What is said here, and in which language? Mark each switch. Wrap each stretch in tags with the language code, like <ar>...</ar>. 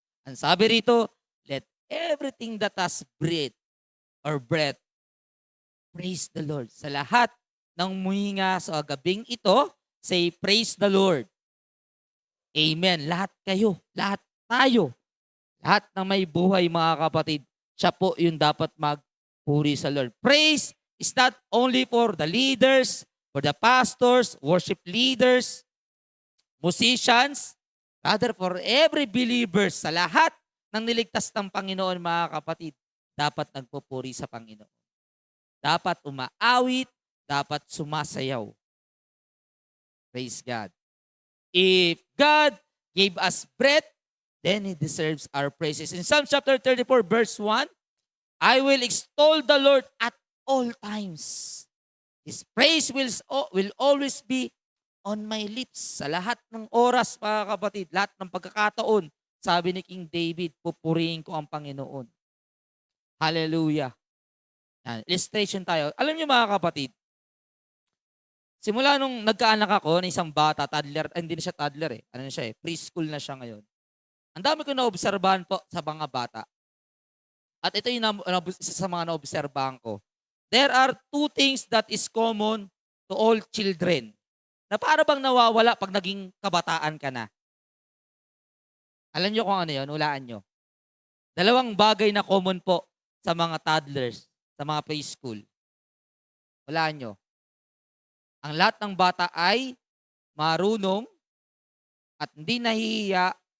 <tl>Ang sabi rito,</tl> <en>let everything that has breath, praise the Lord.</en> <tl>Sa lahat ng muhinga sa gabing ito,</tl> <en>say praise the Lord.</en> <tl>Amen. Lahat kayo, lahat tayo, lahat ng may buhay mga kapatid, siya po yung dapat magpuri sa Lord.</tl> <en>Praise is not only for the leaders, for the pastors, worship leaders, musicians, rather for every believer,</en> <tl>sa lahat ng niligtas ng Panginoon mga kapatid, dapat nagpupuri sa Panginoon. Dapat umaawit, dapat sumasayaw.</tl> <en>Praise God. If God gave us breath, then He deserves our praises. In Psalm chapter 34, verse 1, I will extol the Lord at all times. His praise will always be on my lips.</en> <tl>Sa lahat ng oras, mga kapatid, lahat ng pagkakataon, sabi ni King David, pupurihin ko ang Panginoon. Hallelujah. Yan. Illustration tayo. Alam niyo mga kapatid, simula nung nagkaanak ako ng isang bata, toddler, hindi na siya toddler eh. Ano na siya eh, preschool na siya ngayon. Ang dami ko naobserbahan po sa mga bata. At ito yung isa sa mga naobserbahan ko.</tl> <en>There are two things that is common to all children</en> <tl>na para bang nawawala pag naging kabataan ka na. Alam niyo kung ano yun? Hulaan niyo. Dalawang bagay na common po sa mga toddlers, sa mga preschool. Hulaan niyo. Ang lahat ng bata ay marunong at hindi nahihiya.</tl>